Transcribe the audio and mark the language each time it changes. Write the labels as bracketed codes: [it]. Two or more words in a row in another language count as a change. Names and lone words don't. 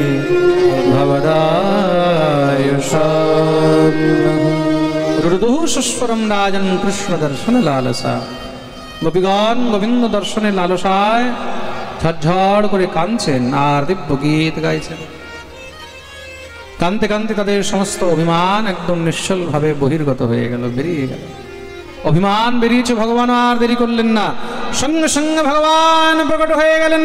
[sa] भवदायुषा रुदुःस्वरं राजन् कृष्ण दर्शन लालसा गोपीगण गोविंद दर्शने लालसाय [bn] ঝরঝর করে কাঁদছেন আর দিব্য গীত গাইছেন। কাঁদতে কাঁদতে তাদের সমস্ত অভিমান একদম নিশ্চলভাবে বহির্গত হয়ে গেল, বেরিয়ে গেল। অভিমান বেরিয়েছে, ভগবান আর দেরি করলেন না, সঙ্গে সঙ্গে ভগবান প্রকট হয়ে গেলেন।